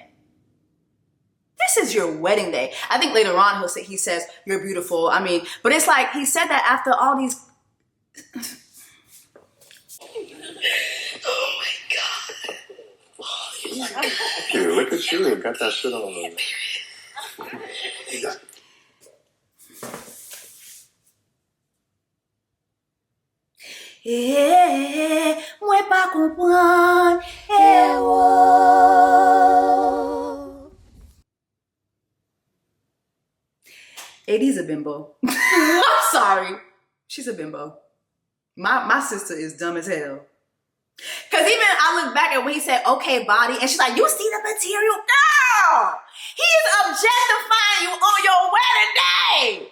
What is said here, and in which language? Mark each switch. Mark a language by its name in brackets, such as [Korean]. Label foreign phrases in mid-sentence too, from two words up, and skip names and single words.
[English] This is your wedding day. I think later on he says, you're beautiful. But it's like he said that after all these... Oh my God. Dude, look at you. Got that shit on. [Haitian Creole] Mwen pa kompran, [English] AD's a bimbo. I'm sorry. She's a bimbo. My sister is dumb as hell. Because even I look back at when he said, okay, body, and she's like, you see the material? Girl, he's objectifying you on your wedding day.